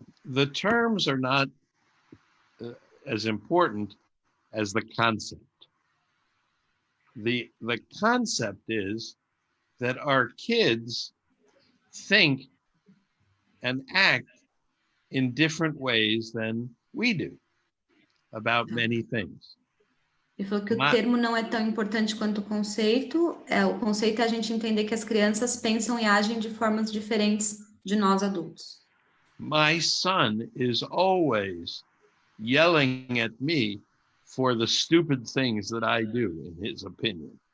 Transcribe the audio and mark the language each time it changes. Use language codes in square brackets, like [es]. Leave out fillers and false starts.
[en] The terms are not as important as the concept. The concept is that our kids think and act in different ways than we do about many things. [pt] Ele falou que o termo não é tão importante quanto o conceito. O conceito é a gente entender que as crianças pensam e agem de formas diferentes de nós adultos. [en] My son is always yelling at me for the stupid things that I do, in his opinion.